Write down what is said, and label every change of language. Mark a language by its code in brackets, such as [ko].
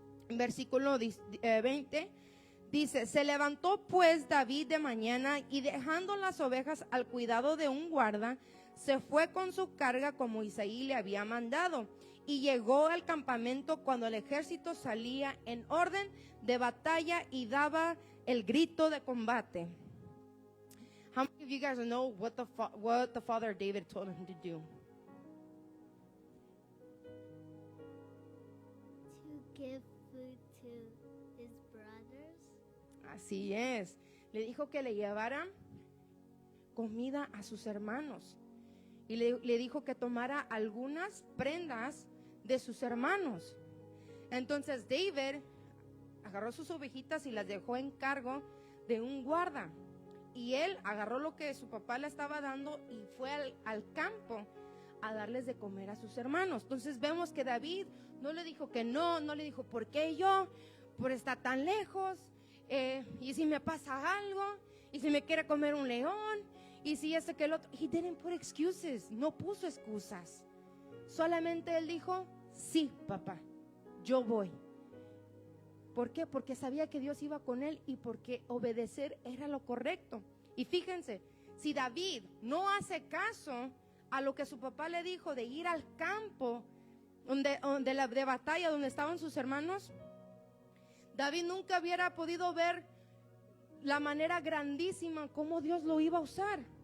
[es] Versículo 20 dice: se levantó pues David de mañana y dejando las ovejas al cuidado de un guarda, se fue con su carga como Isaí le había mandado, y llegó al campamento cuando el ejército salía en orden de batalla y daba el grito de combate. [en] How many of you guys know what the father David told him to do? To give food to his brothers. [es] Así es. Le dijo que le llevara comida a sus hermanos. Y le dijo que tomara algunas prendas de sus hermanos. Entonces David agarró sus ovejitas y las dejó en cargo de un guarda. Y él agarró lo que su papá le estaba dando y fue al campo a darles de comer a sus hermanos. Entonces vemos que David no le dijo que no le dijo, ¿por qué yo? Por estar tan lejos, y si me pasa algo, y si me quiere comer un león, y si este que el otro. [en] He didn't put excuses, [es] no puso excusas. Solamente él dijo, sí, papá, yo voy. ¿Por qué? Porque sabía que Dios iba con él y porque obedecer era lo correcto. Y fíjense, si David no hace caso a lo que su papá le dijo de ir al campo de batalla donde estaban sus hermanos, David nunca hubiera podido ver la manera grandísima como Dios lo iba a usar.